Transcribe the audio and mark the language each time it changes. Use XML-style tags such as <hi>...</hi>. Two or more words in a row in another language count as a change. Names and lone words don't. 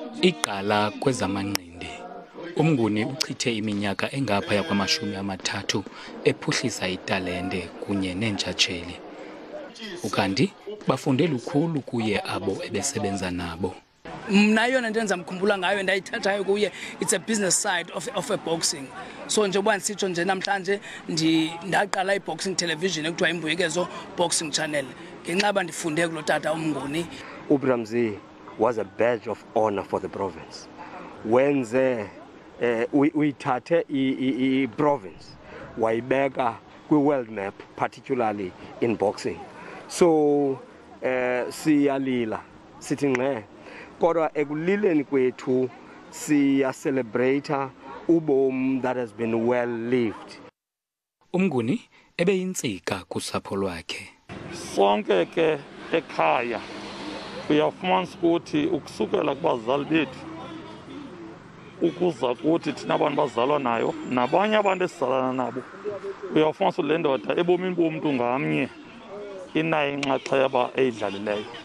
<xh>Iqala kwezamanqindi. UMnguni uchithe iminyaka engaphaya kwama-30 ephuhlisa italente kunye neentshatsheli. Ukanti bafunde lukhulu kuye abo ebesebenza nabo. Mna yona nto endizamkhumbula ngayo ndayithathayo kuye,</xh> <en>it's a business side of a boxing.</en> <xh>So njengoba ndisitsho nje namhlanje ndaqala i-</xh> <en>boxing television</en> <xh>ekuthiwa Imbuyekezo Boxing Channel. Ngenxa ndifunde kulo tata uMnguni.</xh> <en>uBramzee was a badge of honor for the province.</en> <xh>Wenze uyithathe i-province wayibeka kwi-</xh> <en>world map, particularly in boxing.</en> <xh>So siyalila sithi ngxe kodwa ekulileni kwethu siya celebrate ubomi</xh> <en>that has been well lived.</en> <xh>UMnguni ebeyintsika kusapho lwakhe. Sonke ke ekhaya uyafumanisa ukuthi ukusukela kubazali bethu ukuza kuthi thina abantu bazalwa nayo nabanye abantu esizalana nabo, uyafumanisa le ndoda ebomini bomntu ngamnye inayo inxaxheba eyidlalileyo.</xh>